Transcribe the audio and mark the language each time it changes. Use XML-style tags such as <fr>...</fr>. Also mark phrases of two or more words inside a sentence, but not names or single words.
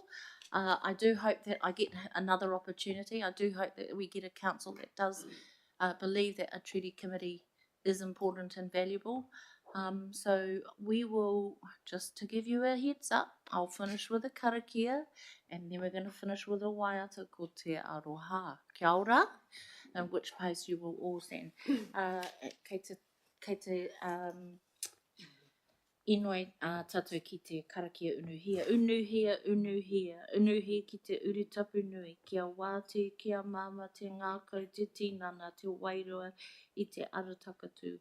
<en>I do hope that I get another opportunity. I do hope that we get a council that does believe that a treaty committee is important and valuable. So we will, just to give you a heads up, I'll finish with a karakia and then we're going to finish with a waiata</en> <mi>ko te aroha. Kia ora,</mi> <en>in which case you will all stand.</en> <mi>Kei te inoi tātou ki te karakia unuhia. Unuhia, unuhia, unuhia ki te urutapu nui. Kia wātu, kia mama, te ngākau, te tinana, te wairua i te aratakatu.</mi>